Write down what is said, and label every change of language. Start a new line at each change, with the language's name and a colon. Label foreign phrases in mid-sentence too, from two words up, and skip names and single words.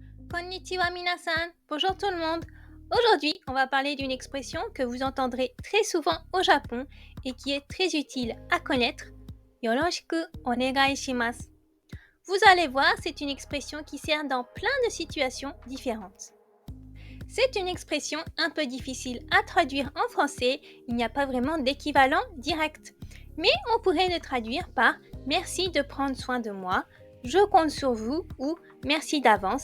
Japanese: こんにちは皆さん,
French: bonjour tout le monde. Aujourd'hui, on va parler d'une expression que vous entendrez très souvent au Japon et qui est très utile à connaître.
Japanese: よろしくお願いします.
French: Vous allez voir, c'est une expression qui sert dans plein de situations différentes. C'est une expression un peu difficile à traduire en français, il n'y a pas vraiment d'équivalent direct. Mais on pourrait le traduire par merci de prendre soin de moi, je compte sur vous ou merci d'avance.